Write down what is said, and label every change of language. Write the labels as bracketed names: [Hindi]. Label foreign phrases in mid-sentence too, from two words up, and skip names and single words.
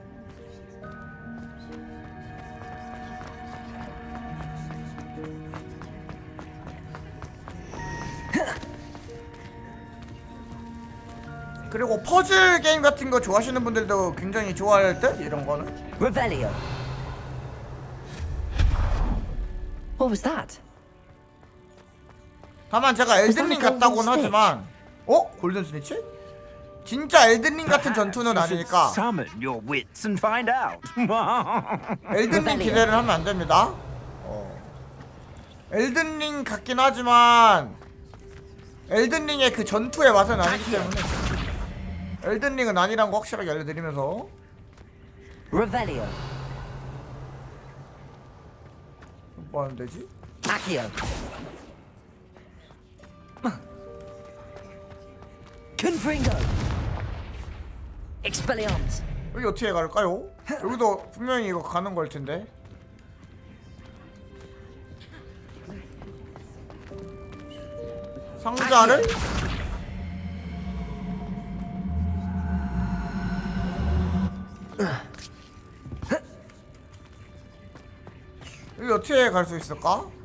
[Korean] 그리고 퍼즐 게임 같은 거 좋아하시는 분들도 굉장히 좋아할 듯? 이런 거는. [English] Revelio. What was that? [Korean] 다만 제가 엘든링 같다고는 하지만 골든 스니치? 진짜 엘든링 같은 전투는 아니니까 [English] Summon your wits and find out. [Korean] 엘든링 기대를 하면 안 됩니다. 엘든링 같긴 하지만 엘든링의 그 전투의 맛은 아니기 때문에 엘든링은 아니란 거 확실하게 알려드리면서 [English] Revelio. [Korean] 뭐 하면 되지? [English] Accio. Confringo. Expelliarmus. [Korean] 여기 어떻게 갈까요? 여기도 분명히 이거 가는 걸 텐데. 상자를? 여기 어떻게 갈 수 있을까?